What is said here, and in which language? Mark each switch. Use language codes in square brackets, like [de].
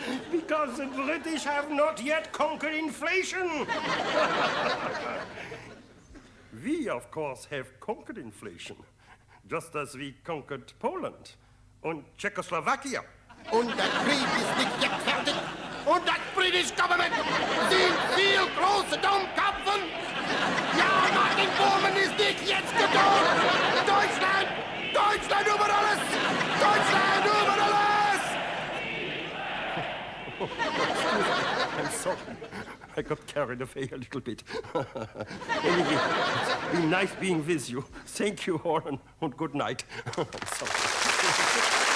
[en] Because the British have not yet conquered inflation. We, of course, have conquered inflation, just as we conquered Poland and Czechoslovakia. [de] Und der Krieg ist nicht [en] yet [de] fertig. Und das British Government sind viel große Dummköpfen. Ja, Martin Bormann ist nicht jetzt getan. Deutschland! Deutschland über alles! Deutschland über alles! [en] I'm sorry. I got carried away a little bit. Anyway, it's been nice being with you. Thank you all, and good night. I'm sorry.